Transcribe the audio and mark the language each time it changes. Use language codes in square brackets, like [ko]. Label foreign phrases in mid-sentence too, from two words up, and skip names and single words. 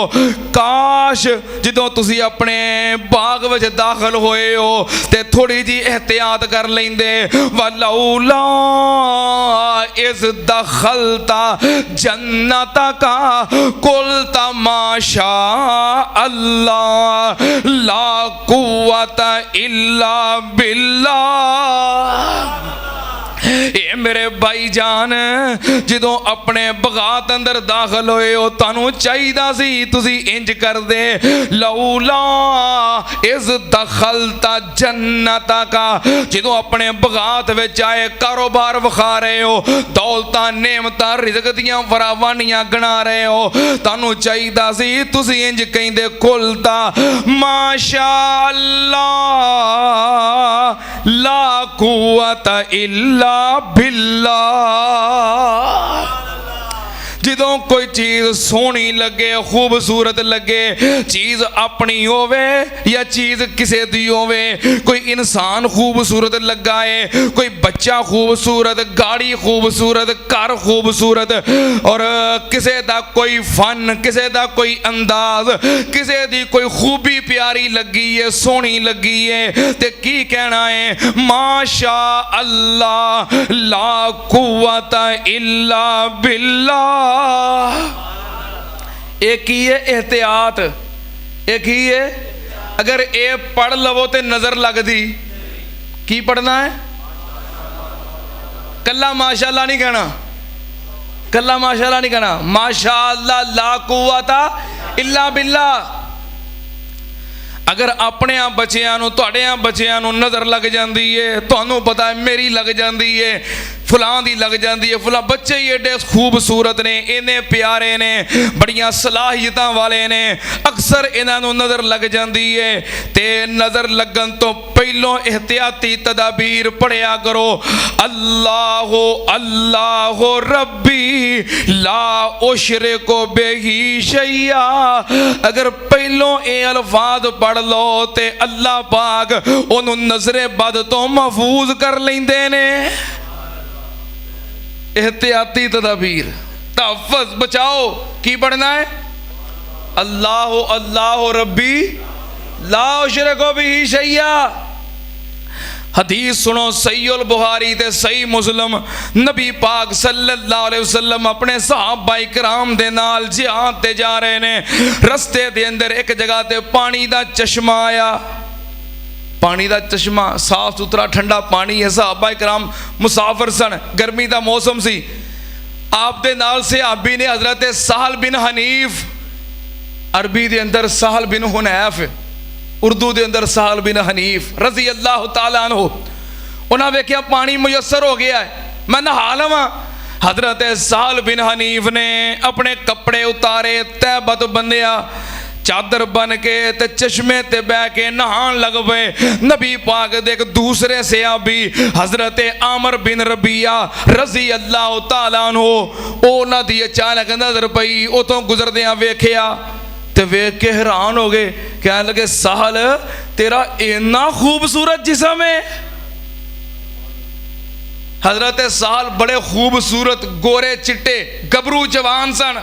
[pa] کاش جدوں تسیں اپنے باغ وچ داخل ہوئے ہو تے تھوڑی جی احتیاط کر لیندے. [ar] ولولا إذ دخلت جنتك قلت ما شاء الله لا قوة إلا بالله. [pa] اے میرے بھائی جان، جدوں اپنے باغات اندر داخل ہوئے ہو، تہانوں چاہیدا سی تسیں انج کر دے, [ar] لولا إذ دخلت جنتك, [pa] جدوں اپنے باغات وچ آئے، کاروبار وکھا رہے ہو، دولتاں نعمتاں رزق دیاں فراوانیاں گنا رہے ہو، تہانوں چاہیدا سی تسیں انج کہندے, [ar] قلت ما شاء الله لا قوة إلا بالله. [pa] جدوں کوئی چیز سوہنی لگے، خوبصورت لگے، چیز اپنی ہووے یا چیز کسے دی ہووے، کوئی انسان خوبصورت لگا ہے، کوئی بچہ خوبصورت، گڈی خوبصورت، گھر خوبصورت، اور کسے دا کوئی فن، کسے دا کوئی انداز، کسے دی کوئی خوبی پیاری لگی ہے، سوہنی لگی ہے، تے کی کہنا ہے, [ar] ما شاء الله لا قوة إلا بالله. [ur] ایک ہی ہے احتیاط، ایک ہی ہے. [pa] اگر یہ پڑھ لوو تو نظر لگتی، کی پڑھنا ہے? کلا ماشاءاللہ نہیں کہنا، کلا ماشاءاللہ نہیں کہنا, [ar] ما شاء الله لا قوة إلا بالله. [pa] اگر اپنے آپ بچیاں نوں، تہاڈے آپ بچیاں نوں نظر لگ جاتی ہے، تہانوں پتہ ہے میری لگ جاتی ہے، فلاں دی لگ جاتی ہے، فلاں بچے ہی اڈے خوبصورت نے، انے پیارے نے، بڑیاں صلاحیتاں والے نے، اکثر انہاں نوں نظر لگ جاتی ہے. تے نظر لگن تو پہلوں احتیاطی تدابیر پڑھیا کرو, [ar] الله الله ربي لا أشرك به شيئا. [pa] اگر پہلوں یہ الفاظ پڑھ لو تے اللہ پاک انہوں نظر بد تو محفوظ کر لیندے نے. احتیاطی تدابیر، تحفظ، بچاؤ. کی پڑھنا ہے? [ar] الله الله ربي لا أشرك به شيئا. [pa] حدیث سنو، صحیح البخاری تے صحیح مسلم، نبی پاک [ar] صلى الله عليه وسلم [pa] اپنے صحابہ اکرام دے نال جہاد تے جا رہے نے. رستے دے اندر ایک جگہ تے پانی دا چشمہ آیا، پانی دا چشمہ، صاف ستھرا ٹھنڈا پانی ہے. صحابہ اکرام مسافر سن، گرمی دا موسم سی. آپ دے نال صحابی نے حضرت سہل بن حنیف، عربی دے اندر سہل بن حنیف، اردو دے اندر سہل بن حنیف [ar] رضي الله تعالى عنه. [pa] انہیں ویکھیا پانی میسر ہو گیا ہے، میں نہا لواں. حضرت سہل بن حنیف نے اپنے کپڑے اتارے، تہبند بنھیا، چادر بن کے تے چشمے تے بہہ کے نہان لگ پئے. نبی پاک دے ایک دوسرے صحابی حضرت عامر بن ربیعہ [ar] رضي الله تعالى عنه, [pa] انہاں دی اچانک نظر پئی، اتوں گزردیاں ویکھیا تے ویکھ کے حیران ہو گئے. کہنے لگے، سہل تیرا انا خوبصورت جسم ہے. حضرت سہل بڑے خوبصورت، گورے چٹے، گبرو جوان سن.